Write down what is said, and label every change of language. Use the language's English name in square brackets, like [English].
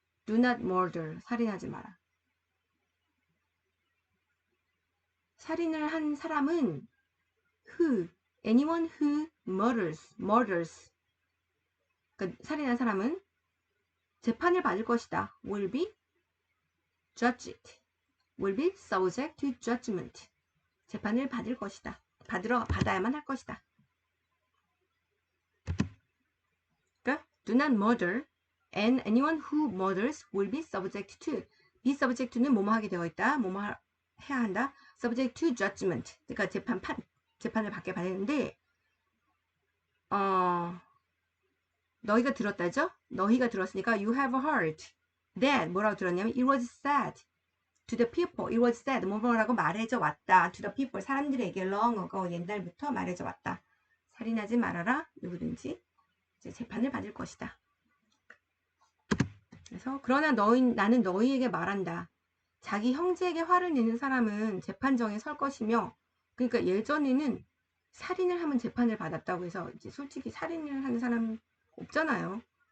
[English] Do not murder. [Korean] 살인하지 마라. 살인을 한 사람은 [English] anyone who murders. [Korean] 그러니까 살인한 사람은 재판을 받을 것이다. [English] will be subject to judgment. [Korean] 재판을 받을 것이다. 받아야만 할 것이다. 그러니까 [English] do not murder and anyone who murders will be subject to. be subject to [Korean] 는 뭐뭐 하게 되어 있다. 뭐뭐 해야 한다. [English] subject to judgment. [Korean] 그러니까 재판을 받게 되는데 너희가 들었다죠? 너희가 들었으니까 [English] you have heard that [Korean] 뭐라고 들었냐면 [English] it was said to the people. it was said [Korean] 뭐라고 말해져 왔다. [English] to the people. [Korean] 사람들에게 [English] long ago [Korean] 옛날부터 말해져 왔다. 살인하지 말아라. 누구든지 이제 재판을 받을 것이다. 그래서 그러나 나는 너희에게 말한다. 자기 형제에게 화를 내는 사람은 재판정에 설 것이며 그러니까 예전에는 살인을 하면 재판을 받았다고 해서 이제 솔직히 살인을 하는 사람 없잖아요.